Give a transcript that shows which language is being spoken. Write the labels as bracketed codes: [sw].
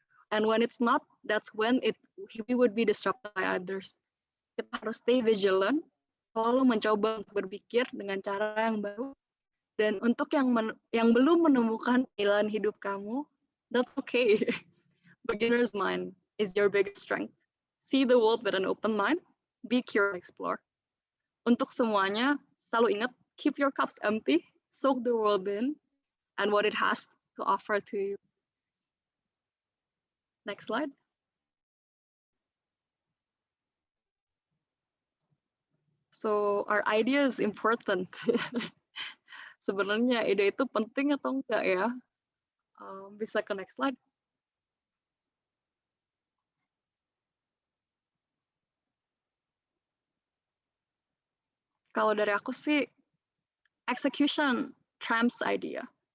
[en] And when it's not, that's when we would be disrupted by others. [id] Kita harus [en] stay vigilant, [id] selalu mencoba untuk berpikir dengan cara yang baru. Dan untuk yang belum menemukan jalan hidup kamu, [en] that's okay. Beginner's mind is your biggest strength. See the world with an open mind, be curious, explore. [id] Untuk semuanya, selalu ingat, [en] keep your cups empty, soak the world in, and what it has to offer to you. Next slide. So, our idea is important. [id] Sebenarnya ide itu penting atau enggak ya? Bisa ke next slide. Kalau dari aku sih, [en] execution trumps idea.